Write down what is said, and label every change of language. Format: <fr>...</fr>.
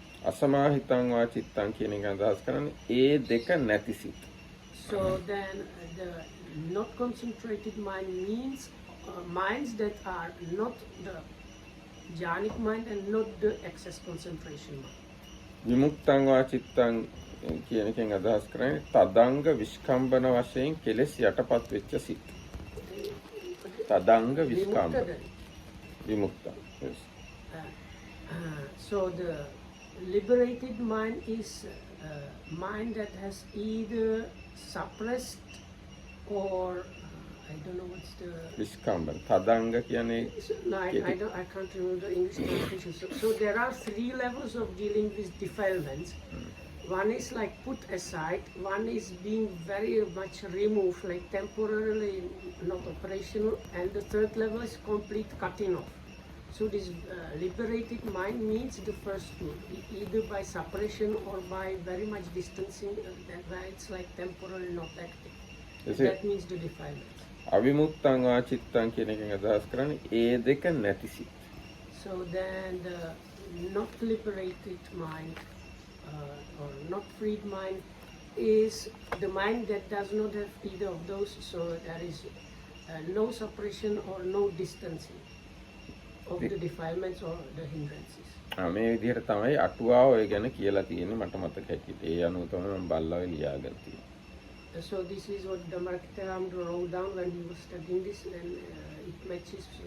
<si>අසමාහිතං වා චිත්තං කියන එකෙන් අදහස් කරන්නේ ඒ දෙක නැති සිත්.</si> <en>So then the not concentrated mind means minds that are not the jhanic mind and not the excess concentration mind.</en> <si>විමුක්තං වා චිත්තං කියන එකෙන් අදහස් කරන්නේ තදංග විස්කම්බන වශයෙන් කෙලෙස් යටපත් වෙච්ච සිත්. තදංග විස්කම්බන විමුක්ත. Yes.</si> <en>So the liberated mind is mind that has either suppressed or I don't know what's the</en> <si>විස්කම්බන තදංග කියන්නේ</si> <en>no, I can't remember the English translation. So there are 3 levels of dealing with defilements. One is like put aside, one is being very much removed, like temporarily not operational, and the third level is complete cutting off. So this liberated mind means the first two, either by suppression or by very much distancing, where it's like temporarily not active. That means the defilement.</en> <si>අවිමුක්තං වා චිත්තං කියන එකෙන් අදහස් කරන්නේ ඒ දෙක නැති සිත්.</si> <en>So then the not liberated mind or not freed mind is the mind that does not have either of those, so there is no suppression or no distancing of the defilements or the hindrances.</en> <si>මේ විදිහට තමයි අටුවාව ඔය ගැන කියලා තියෙන්නේ මට මතක හැටියට. ඒ අනුව තමයි මම බල්ලාවේ ලියාගෙන තියෙන්නේ.</si> <en>So this is what Dhammarakkhita wrote down when he was studying this, and it matches.</en>